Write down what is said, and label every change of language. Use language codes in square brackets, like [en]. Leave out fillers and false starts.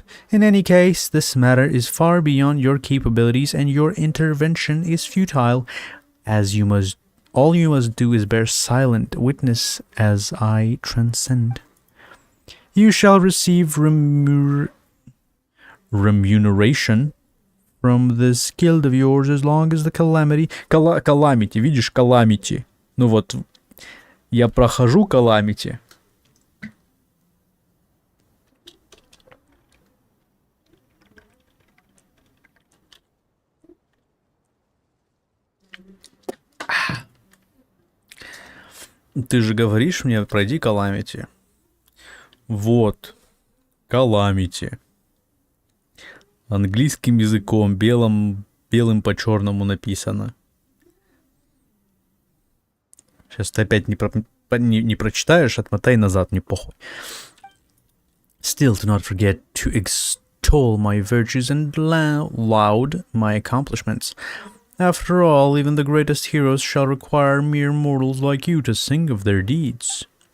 [en] In any case, this matter is far beyond your capabilities, and your intervention is futile, as all you must do is bear silent witness as I transcend. You shall receive remuneration from this guild of yours as long as the calamity... Calamity, [ru] видишь, [en] Calamity. [ru] Ну вот, я прохожу Calamity. Ты же говоришь мне, пройди Calamity. Вот. Calamity. Английским языком, белым по черному написано. Сейчас ты опять не прочитаешь, отмотай назад, не похуй. [en] Still do not forget to extol my virtues and laud my accomplishments. After all, even the greatest heroes shall require mere mortals like you to sing of their deeds.